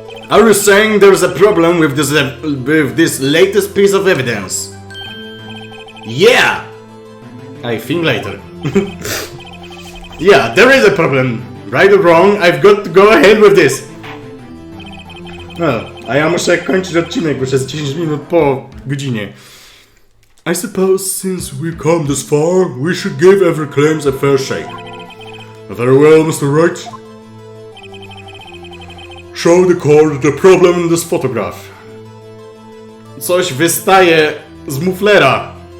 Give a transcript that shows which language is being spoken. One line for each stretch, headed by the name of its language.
English: Are you saying there's a problem with this latest piece of evidence? Yeah! I think later. Yeah, there is a problem. Right or wrong, I've got to go ahead with this.
Polish: No, a ja muszę kończyć odcinek, bo już jest 10 minut po godzinie.
English: I suppose since we've come this far, we should give every claims a fair shake. Very well, Mr. Wright. Show the court the problem in this photograph.
Polish: Coś wystaje z muflera.